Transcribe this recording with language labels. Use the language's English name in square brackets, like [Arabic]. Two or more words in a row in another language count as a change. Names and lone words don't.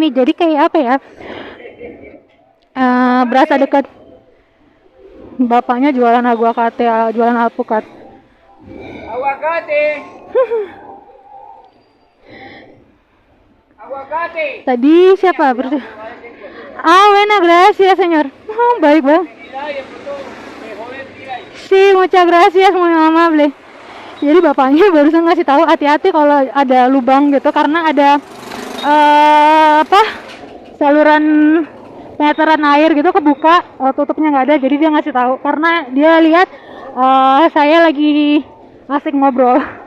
[Indonesian] Jadi kayak apa ya? Berasa dekat. Bapaknya jualan jualan alpukat. Tadi siapa? [Spanish] Buena, gracias, señor. [Indonesian] Baik, bang. [Spanish] Sí, muchas gracias, muy amable. [Indonesian] Jadi bapaknya barusan ngasih tahu hati-hati kalau ada lubang gitu, karena ada saluran meteran air gitu kebuka, tutupnya nggak ada. Jadi dia ngasih tahu karena dia lihat Saya lagi asik ngobrol.